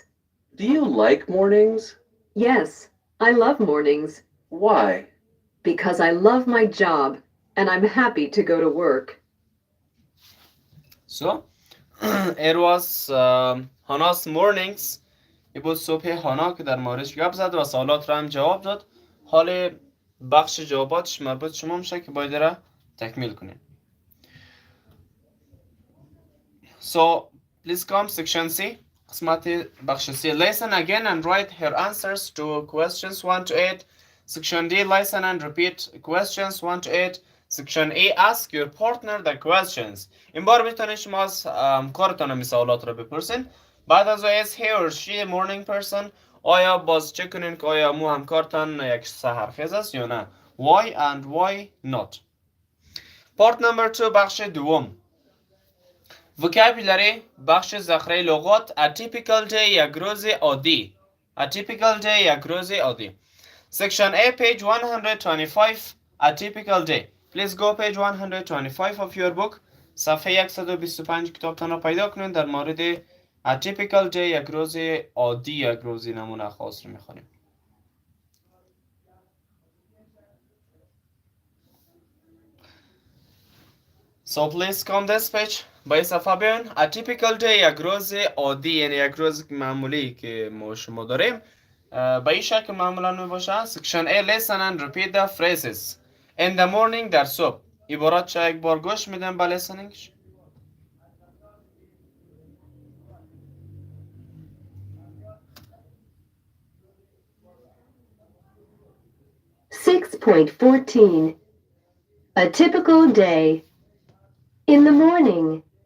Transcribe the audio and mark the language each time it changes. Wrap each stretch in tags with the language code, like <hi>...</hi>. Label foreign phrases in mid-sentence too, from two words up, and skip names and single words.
<en>Do you like mornings? Yes, I love mornings Why? because I love my job and I'm happy to go to work. So, it was هانا's mornings.</en> <fa>این بود صبح هانا که در موردش گپ زد و سوالات رو هم جواب داد. حال بخش جواباتش مربوط شما میشه که باید را تکمیل کنیم.</fa> <en>So, please come section C.</en> <fa>قسمت بخش C.</fa> <en>Listen again and write her answers to questions 1 to 8. Section D. Listen and repeat questions 1 to 8. Section A. Ask your partner the questions.</en> <fa>این بار میتونید شما از همکارتان هم سوالات رو بپرسین. بعد از</fa> <en>is he or she a morning person.</en> <fa>آیا باز چک کنین که آیا مو همکارتان یک سحرخیز است یا نه.</fa> <en>Why and why not. Part number 2</en> <fa>بخش دوم. Vocabulary بخش ذخیره لغات.</fa> <en>A typical day</en> <fa>یک روز عادی.</fa> <en>A typical day</en> <fa>یک روز عادی.</fa> <en>Section A page 125. A typical day. Please go page 125 of your book.</en> <fa>صفحه 125 کتابتان را پیدا کنید. در مورد</fa> <en>A typical day</en> <fa>یک روز عادی یک روز نمونه خاص رو میخونیم.</fa> <en>So please come this page.</en> <fa>با این صفحه بیاین.</fa> <en>A typical day</en> <fa>یک روز عادی یعنی یک روز معمولی که ما شما داریم با این شکل معمولا می باشه.</fa> <en>Section A listen and repeat the phrases. In the morning</en> <fa>در صبح. عبارات چه یک بار گوش میدم با listeningش.</fa> <en>.14. A typical day. In the morning.</en>